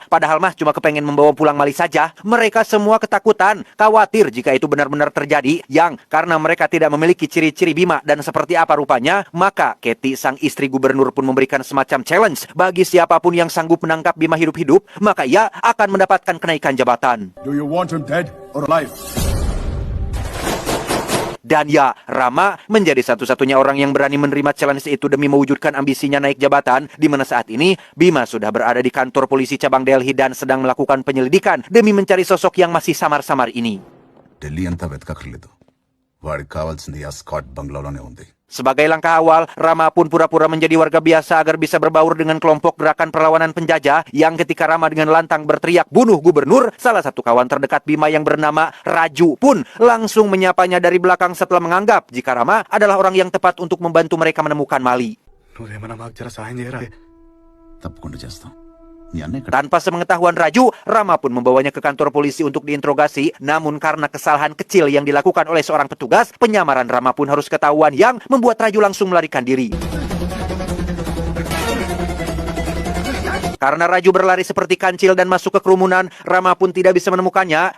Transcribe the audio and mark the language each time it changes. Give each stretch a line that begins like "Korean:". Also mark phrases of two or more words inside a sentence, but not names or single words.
Indonesian: Padahal mah cuma kepengen membawa pulang Mali saja. Mereka semua ketakutan, khawatir jika itu benar-benar terjadi. Yang karena mereka tidak memiliki ciri-ciri Bima dan seperti apa rupanya, maka Katie sang istri gubernur pun memberikan semacam challenge. Bagi siapapun yang sanggup menangkap Bima hidup-hidup, maka ia akan mendapatkan kenaikan jabatan.
English: Do you want him dead or alive?
Indonesian: Dan ya, Rama menjadi satu-satunya orang yang berani menerima challenge itu demi mewujudkan ambisinya naik jabatan, di mana saat ini Bima sudah berada di kantor polisi cabang Delhi dan sedang melakukan penyelidikan demi mencari sosok yang masih samar-samar ini.
Telugu: ఢిల్లీ అంతా వెతకక్కర్లేదు వాడికి కావాల్సింది ఆ స్కాట్ బంగ్లాలోనే ఉంది.
Indonesian: Sebagai langkah awal, Rama pun pura-pura menjadi warga biasa agar bisa berbaur dengan kelompok gerakan perlawanan penjajah yang ketika Rama dengan lantang berteriak bunuh gubernur, salah satu kawan terdekat Bima yang bernama Raju pun langsung menyapanya dari belakang setelah menganggap jika Rama adalah orang yang tepat untuk membantu mereka menemukan Mali.
Telugu: తప్పకుండా చేస్తాం. మీ అన్న ఇక్కడ
Indonesian: Tanpa sepengetahuan Raju, Rama pun membawanya ke kantor polisi untuk diinterogasi. Namun karena kesalahan kecil yang dilakukan oleh seorang petugas, penyamaran Rama pun harus ketahuan yang membuat Raju langsung melarikan diri. Karena Raju berlari seperti kancil dan masuk ke kerumunan, Rama pun tidak bisa menemukannya.